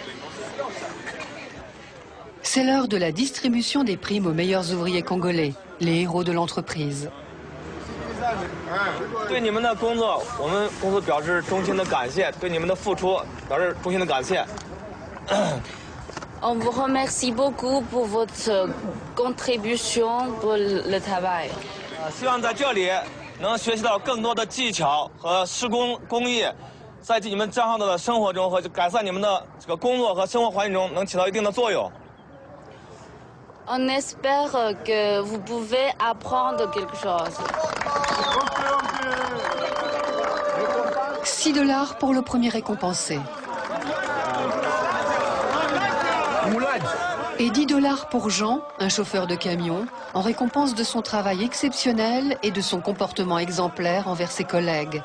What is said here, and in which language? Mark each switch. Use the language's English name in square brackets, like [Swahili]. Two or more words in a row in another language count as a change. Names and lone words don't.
[French] C'est l'heure de la distribution des primes aux meilleurs ouvriers congolais, les héros de l'entreprise. On vous remercie beaucoup pour votre contribution pour le travail. [Chinese] 希望在这里能学习到更多的技巧和施工工艺，在你们将来的生活中和改善你们的这个工作和生活环境中能起到一定的作用。 [French] On espère que vous pouvez apprendre quelque chose. $6 pour le premier récompensé. Et $10 pour Jean, un chauffeur de camion, en récompense de son travail exceptionnel et de son comportement exemplaire envers ses collègues.